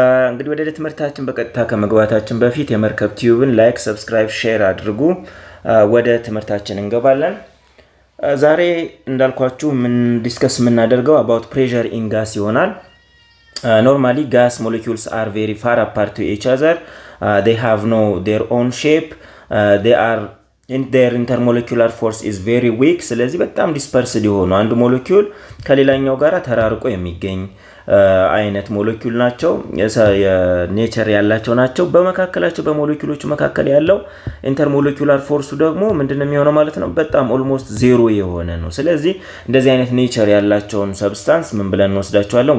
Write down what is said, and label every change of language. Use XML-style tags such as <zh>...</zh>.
<am>እንግዲህ ወደ ትምህርታችን በቀጥታ ከመግባታችን በፊት የመርከብ ቲዩብን ላይክ፣ ሰብስክራይብ፣ ሼር አድርጉ። ወደ ትምህርታችን እንገባለን። ዛሬ እንዳልኳችሁ ምን ዲስከስ የምናደርገው</am> <en>about pressure in gas</en> <am>ይሆናል።</am> <en>Normally gas molecules are very far apart to each other. They have their own shape. They are their intermolecular force is very weak.</en> <am>ስለዚህ በጣም ዲስፐርስድ የሆኑ አንድ ሞለኪውል ከሌላኛው ጋራ ተራርቆ የሚገኝ አይነት ሞለኪውል ናቸው። የኔቸር ያላቸው ናቸው። በመካከላቸው በሞለኪውሎቹ መካከል ያለው ኢንተርሞለኪውላር ፎርሱ ደግሞ ምንድነው የሚሆነው ማለት ነው? በጣም ኦልሞስት ዜሮ የሆነ ነው። ስለዚህ እንደዚህ አይነት ኔቸር ያላቸውን ሰብስታንስ ምን ብለን እንወስዳቸዋለን?</am>